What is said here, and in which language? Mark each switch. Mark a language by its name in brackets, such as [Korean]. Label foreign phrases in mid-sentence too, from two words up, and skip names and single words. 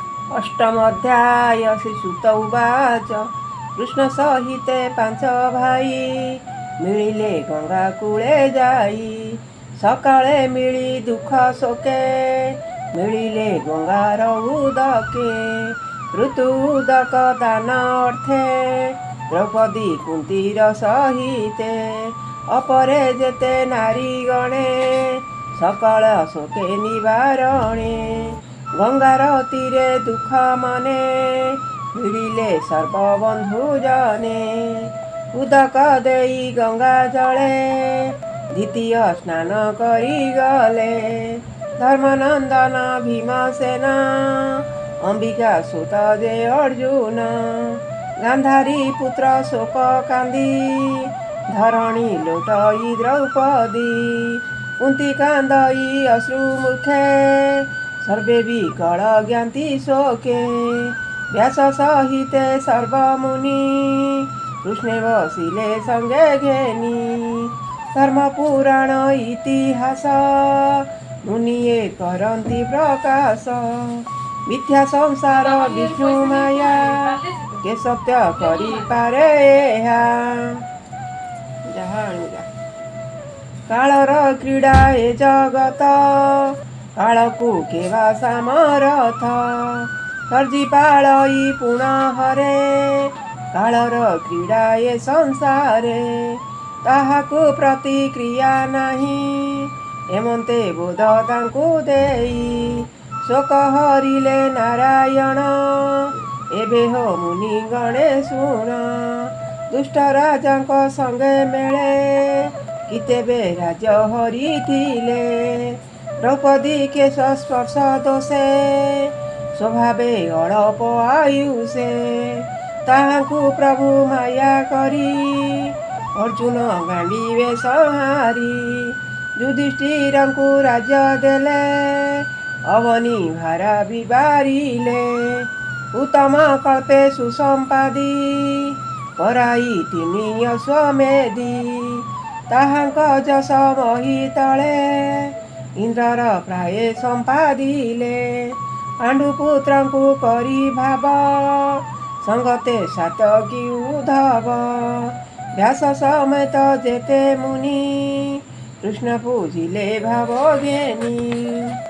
[Odia] ଅଷ୍ଟମ ଅଧ୍ୟାୟ ଶ୍ରୀସୁତ ଉବାଚ କୃଷ୍ଣ ସହିତେ ପାଞ୍ଚ ଭାଇ ମିଳିଲେ ଗଙ୍ଗା କୂଳେ ଯାଇ ସକାଳେ ମିଳି ଦୁଖ ଶୋକେ ମିଳିଲେ ଗଙ୍ଗାର ଉଦକେ ଋତୁ ଉଦକ ଦାନ ଅର୍ଥେ ଦ୍ରୌପଦୀ କୁନ୍ତୀର ସହିତେ ଅପରେ ଯେତେ ନାରୀ ଗଣେ ସକାଳ ଶୋକେ ନିବାରଣେ ଗଙ୍ଗାର ତୀରେ ଦୁଖ ମନେ ମିଳିଲେ ସର୍ବବନ୍ଧୁ ଜନେ ଉଦକ ଦେଇ ଗଙ୍ଗା ଜଳେ ଦ୍ୱିତୀୟ ସ୍ନାନ କରି ଗଲେ ଧର୍ମନନ୍ଦନ ଭୀମସେନ ଅମ୍ବିକା ସୁତ ଯେ ଅର୍ଜୁନ ଗାନ୍ଧାରୀ ପୁତ୍ର ଶୋକ କାନ୍ଦି ଧରଣୀ ଲୋଟଇ ଦ୍ରୌପଦୀ କୁନ୍ତୀ କାନ୍ଦଇ ଅଶ୍ରୁ ମୁଖେ ସର୍ବେ ବିକଳ ଜ୍ଞାତି ଶୋକେ ବ୍ୟାସ ସହିତେ ସର୍ବମୁନି କୃଷ୍ଣେ ବସିଲେ ସଙ୍ଗେ ଘେନି ଧର୍ମ ପୁରାଣ ଇତିହାସ ମୁନିୟେ କରନ୍ତି ପ୍ରକାଶ ମିଥ୍ୟା ସଂସାର ବିଷ୍ଣୁ ମାୟା କେ ସତ୍ୟ କରି ପାରେ କାଳର କ୍ରୀଡା ଏ ଜଗତ କାଳକୁ କେବା ସାମରଥ ସର୍ଜି ପାଳଇ ପୁନଃ ହରେ କାଳର କ୍ରୀଡା ଏ ସଂସାରେ ତାହାକୁ ପ୍ରତିକ୍ରିୟା ନାହି ଏମନ୍ତେ ବୋଧ ତାଙ୍କୁ ଦେଇ ଶୋକ ହରିଲେ ନାରାୟଣ ଏବେ ହୋ ମୁନି ଗଣେ ଶୁଣ ଦୁଷ୍ଟ ରାଜାଙ୍କ ସଙ୍ଗେ ମେଳେ କେତେବେ ରାଜ ହରିଥିଲେ ଦ୍ରୌପଦୀ କେଶ ସ୍ପର୍ଶ ଦୋଷେ ସ୍ୱଭାବେ ଅଳପ ଆୟୁଷେ ତାହାକୁ ପ୍ରଭୁ ମାୟା କରି ଅର୍ଜୁନ ଗାଣ୍ଡୀବେ ସଂହାରି ଯୁଧିଷ୍ଠିରଙ୍କୁ ରାଜ୍ୟ ଦେଲେ ଅବନୀ ଭାରା ବିବାରିଲେ ଉତ୍ତମ କଳ୍ପେ ସୁସମ୍ପାଦି କରାଇ ତିନି ଅଶ୍ୱମେଧି ତାହାଙ୍କ ଯଶ ମହୀ ତଳେ ଇନ୍ଦ୍ରର ପ୍ରାୟ ସମ୍ପାଦିଲେ ପାଣ୍ଡୁପୁତ୍ରଙ୍କୁ କରି ଭାବ ସଙ୍ଗତେ ସାତକୀ ଉଦ୍ଧବ ବ୍ୟାସ ସମେତ ଯେତେ ମୁନି କୃଷ୍ଣ ପୂଜିଲେ ଭାବ ଘେନି